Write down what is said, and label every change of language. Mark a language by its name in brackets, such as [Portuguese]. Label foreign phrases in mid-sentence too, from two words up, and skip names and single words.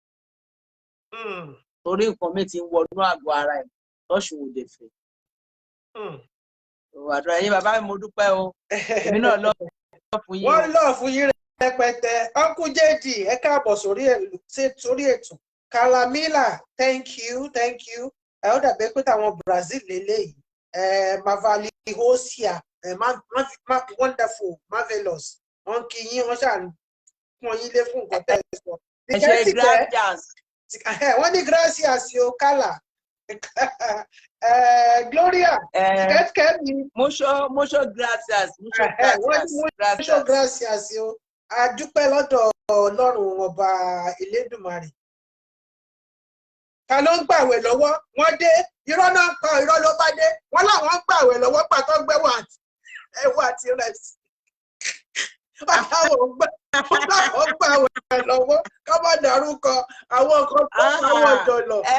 [Yoruba] Torí nǹkan mi ti ń wọnú àgọ́ ara ẹ̀ lọ́ṣun ò lè fẹ́. Àdúrà yín bàbá mi mo dúpẹ́ o. Èmi náà lọ fún yín. Wọ́n lọ fún yín rẹpẹtẹ. Uncle JD ẹ káàbọ̀ sórí ètò. [English] Kalamila thank you. [Yoruba] Ẹ ó dàbí pé táwọn Brazil lélẹ́yìí. [English] Mavali Hosia wonderful marvelous. [Yoruba] Wọ́n kí yín wọ́n ṣáà wọ́n yín lé fún nǹkan tẹ́ ẹ sọ. Ẹ ṣe gracias. Wọ́n ní gracias yo kálá. Gloria, [Spanish] mucho gracias. Mucho gracias yo. [Yoruba] A dúpẹ́ lọ́dọ̀ Ọlọ́run ọba Elédùmarè. Ta ló ń gbàwẹ̀ lọ́wọ́? Wọ́n dé, irọ́ náà ń pa irọ́ ló bá dé. Wọ́n láwọn ń gbàwẹ̀ lọ́wọ́ pàtó gbẹ́wọ̀ ẹ̀wọ̀ àti rẹ̀sì. Láwọn gbàwẹ̀ lọ́wọ́ ká má dárúkọ àwọn nǹkan tó àwọn ọ̀dọ́ lọ.